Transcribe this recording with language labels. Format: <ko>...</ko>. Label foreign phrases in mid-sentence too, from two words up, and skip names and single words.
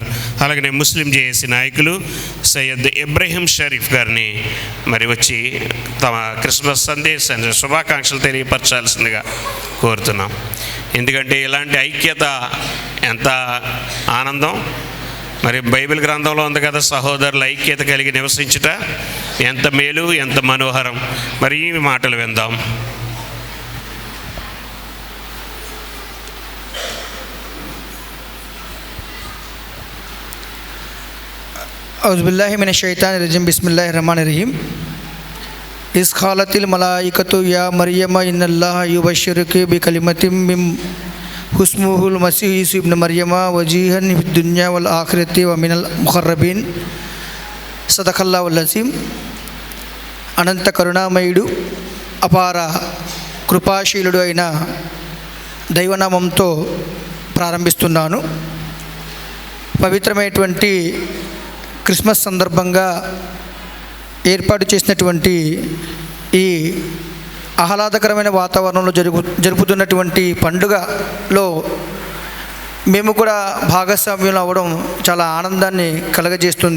<te>అలాగనే ముస్లిం జేఏసీ నాయకులు సయ్యద్ ఇబ్రహీం షరీఫ్ గారిని మరి వచ్చి తమ క్రిస్మస్ సందేశాన్ని శుభాకాంక్షలు తెలియపరచాల్సిందిగా కోరుతున్నాం. ఎందుకంటే ఇలాంటి ఐక్యత ఎంత ఆనందం. మరి బైబిల్ గ్రంథంలో ఉంది కదా, సహోదరుల ఐక్యత కలిగి నివసించుట ఎంత మేలు, ఎంత మనోహరం. మరి ఈ మాటలు విందాం.</te> <ar>أعوذ بالله من الشيطان الرجيم بسم الله الرحمن الرحيم إذ قالت الملائكة يا مريم إن الله يبشرك بكلمة منه اسمه المسيح عيسى ابن مريم وجيها في الدنيا والآخرة ومن المقربين صدق الله العظيم.</ar> <te>అనంత కరుణామయుడు అపార కృపాశీలుడు అయిన దైవనామంతో ప్రారంభిస్తున్నాను. పవిత్రమైనటువంటి క్రిస్మస్ సందర్భంగా ఏర్పాటు చేసినటువంటి ఈ ఆహ్లాదకరమైన వాతావరణంలో జరుపుతున్నటువంటి పండుగలో మేము కూడా భాగస్వామ్యం అవ్వడం చాలా ఆనందాన్ని కలగజేస్తుంది.</te>